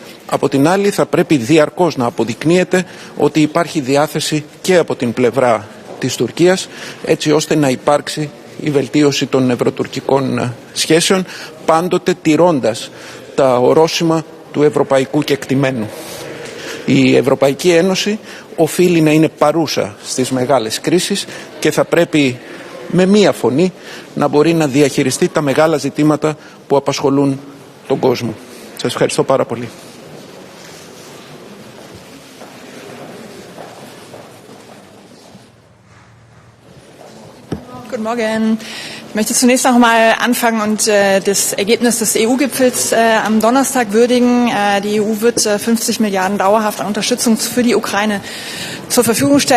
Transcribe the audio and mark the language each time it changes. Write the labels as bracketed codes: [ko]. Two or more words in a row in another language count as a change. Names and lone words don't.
[el] Από την άλλη θα πρέπει διαρκώς να αποδεικνύεται ότι υπάρχει διάθεση και από την πλευρά της Τουρκίας έτσι ώστε να υπάρξει η βελτίωση των ευρωτουρκικών σχέσεων, πάντοτε τηρώντας τα ορόσημα του ευρωπαϊκού κεκτημένου. Η Ευρωπαϊκή Ένωση οφείλει να είναι παρούσα στις μεγάλες κρίσεις και θα πρέπει με μία φωνή να μπορεί να διαχειριστεί τα μεγάλα ζητήματα που απασχολούν τον κόσμο. Σας ευχαριστώ πάρα πολύ. [de] Guten Morgen. Ich möchte zunächst noch mal anfangen und das Ergebnis des EU-Gipfels am Donnerstag würdigen. Die EU wird 50 Milliarden dauerhaft an Unterstützung für die Ukraine zur Verfügung stellen.